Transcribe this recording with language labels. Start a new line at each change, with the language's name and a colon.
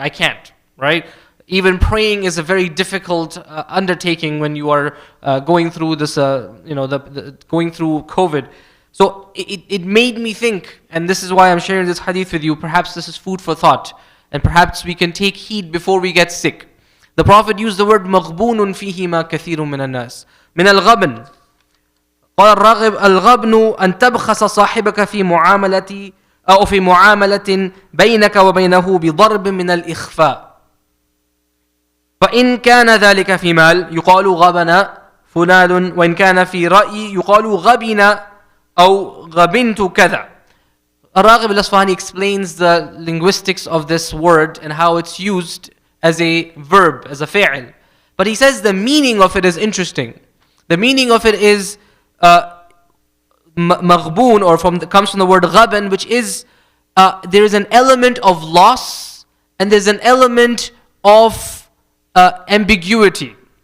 English: I can't, right? Even praying is a very difficult undertaking when you are going through this, going through COVID. So it made me think, and this is why I'm sharing this hadith with you. Perhaps this is food for thought, and perhaps we can take heed before we get sick. The Prophet used the word
Arabic: مَغْبُونٌ فِيهِمَا كَثِيرٌ مِّنَ النَّاسِ مِنَ الْغَبْنِ. قال الغبن أن تبخس صاحبك في معاملة أو في معاملة بينك وبينه بضرب من الإخفاء. فإن كان ذلك في مال يقال غبن فلان، وإن كان في رأي يقال غبن أو غبنت كذا.
English: Ar-Raghib al-Asfahani explains the linguistics of this word and how it's used as a verb, as a fa'il. But he says the meaning of it is interesting. The meaning of it is maghboon, or comes from the word ghaban, which is there is an element of loss and there's an element of ambiguity.